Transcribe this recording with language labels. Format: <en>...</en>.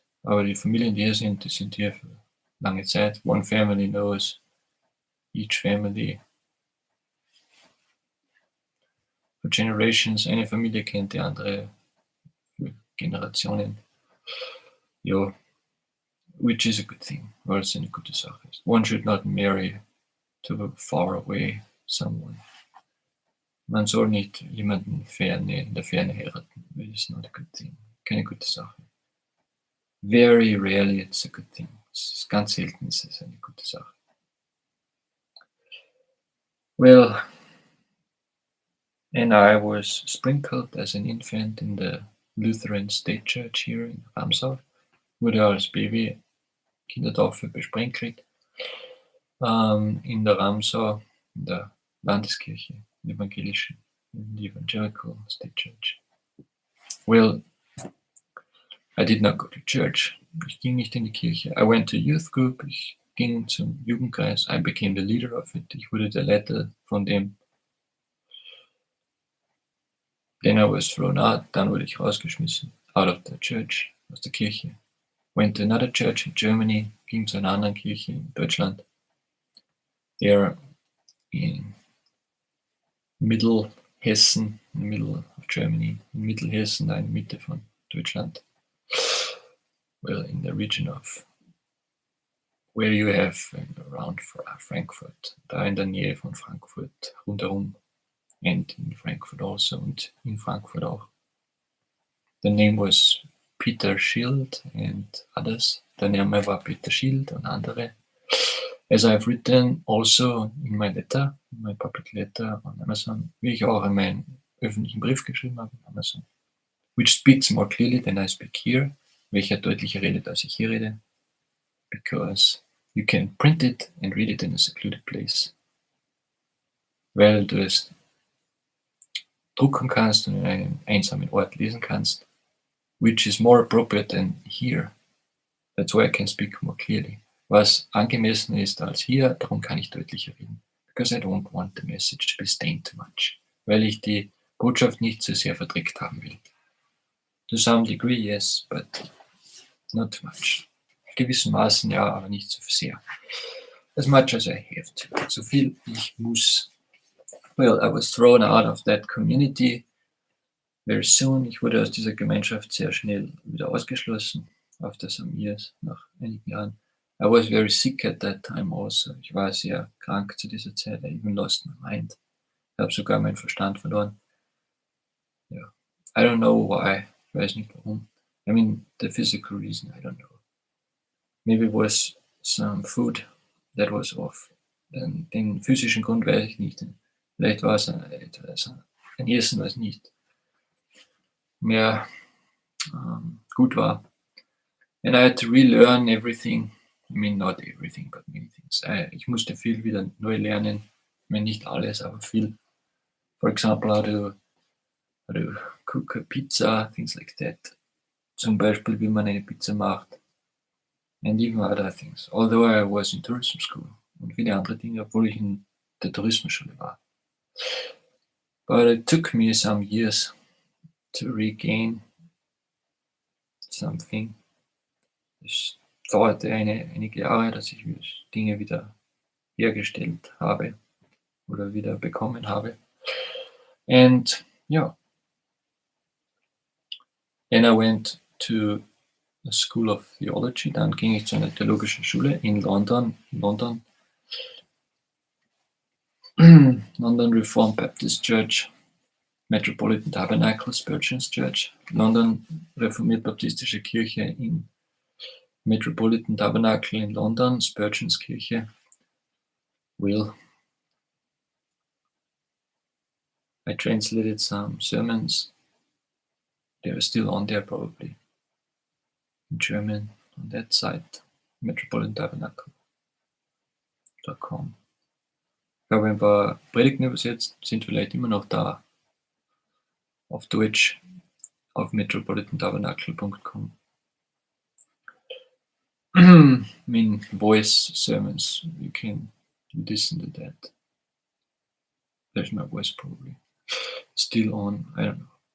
<de>Aber die Familien, die hier sind, die sind hier für lange Zeit.</de> <en>One family knows each family for generations.</en> <de>Eine Familie kennt die andere für Generationen. Ja,</de> <en>which is a good thing,</en> <de>weil es eine gute Sache ist.</de> <en>One should not marry to a far away someone.</en> <de>Man soll nicht jemanden in der Ferne heiraten.</de> <en>It's not a good thing.</en> <de>Keine gute Sache.</de> <en>Very rarely it's a good thing.</en> <de>Es ist ganz selten, es ist eine gute Sache.</de> <en>Well, and I was sprinkled as an infant in the Lutheran State Church here in Ramsau.</en> <de>Wurde als Baby Kindertaufe besprenkelt. In der Ramsau, in der Landeskirche, evangelischen,</de> <en>in the Evangelical State Church. Well, I did not go to church.</en> <de>Ich ging nicht in die Kirche.</de> <en>I went to youth group.</en> <de>Ich ging zum Jugendkreis.</de> <en>I became the leader of it.</en> <de>Ich wurde der Leiter von dem.</de> <en>Then I was thrown out.</en> <de>Dann wurde ich rausgeschmissen.</de> <en>Out of the church,</en> <de>aus der Kirche.</de> <en>Went to another church in Germany.</en> <de>Ging zu einer anderen Kirche in Deutschland.</de> <en>There</en> <de>in Mittelhessen, in the middle of Germany, in Mittelhessen, da in der Mitte von Deutschland.</de> <en>Well, in the region of where you have around Frankfurt,</en> <de>da in der Nähe von Frankfurt, rundherum,</de> <en>and in Frankfurt also,</en> <de>und in Frankfurt auch.</de> <en>The name was Peter Schild and others.</en> <de>Der Name war Peter Schild und andere.</de> <en>As I've written also in my letter, in my public letter on Amazon,</en> <de>wie ich auch in meinen öffentlichen Brief geschrieben habe</de> <en>on Amazon, which speaks more clearly than I speak here,</en> <de>welcher deutlicher redet, als ich hier rede,</de> <en>because you can print it and read it in a secluded place,</en> <de>weil du es drucken kannst und in einem einsamen Ort lesen kannst,</de> <en>which is more appropriate than here. That's why I can speak more clearly.</en> <de>Was angemessen ist als hier, darum kann ich deutlicher reden.</de> <en>Because I don't want the message to be stained too much.</en> <de>Weil ich die Botschaft nicht zu sehr verdreckt haben will.</de> <en>To some degree, yes, but not too much.</en> <de>Gewissermaßen ja, aber nicht so sehr.</de> <en>As much as I have to.</en> <de>So viel ich muss.</de> <en>Well, I was thrown out of that community very soon.</en> <de>Ich wurde aus dieser Gemeinschaft sehr schnell wieder ausgeschlossen.</de> <en>After some years,</en> <de>nach einigen Jahren.</de> <en>I was very sick at that time also.</en> <de>Ich war sehr krank zu dieser Zeit.</de> <en>I even lost my mind.</en> <de>Ich habe sogar meinen Verstand verloren.</de> <en>Yeah. I don't know why.</en> <de>Ich weiß nicht warum.</de> <en>I mean, the physical reason, I don't know. Maybe it was some food that was off.</en> <de>Den physischen Grund weiß ich nicht. Vielleicht war es ein Essen, was nicht mehr gut war.</de> <en>And I had to relearn everything. I mean, not everything, but many things.</en> <de>Ich musste viel wieder neu lernen. Ich meine, nicht alles, aber viel.</de> <en>For example, how to cook a pizza, things like that.</en> <de>Zum Beispiel, wie man eine Pizza macht.</de> <en>And even other things. Although I was in tourism school.</en> <de>Und viele andere Dinge, obwohl ich in der Tourismusschule war.</de> <en>But it took me some years to regain something.</en> <de>Es dauerte einige Jahre, dass ich Dinge wieder hergestellt habe oder wieder bekommen habe.</de> <en>And yeah, then I went to the School of Theology.</en> <de>Dann ging ich zu einer theologischen Schule in London.</de> <en>London Reformed Baptist Church, Metropolitan Tabernacle, Spurgeon's Church.</en> <de>London Reformiert Baptistische Kirche in Metropolitan Tabernacle in London, Spurgeon's Kirche.</de> <en>Well, I translated some sermons. They are still on there probably. In German on that site, metropolitantabernacle.com.</en> <de>Ich habe ein paar Predigten übersetzt, sind vielleicht immer noch da. Auf Deutsch auf metropolitantabernacle.com.</de> <en>I mean, voice sermons, you can listen to that. There's my voice probably still on, I don't know.</en>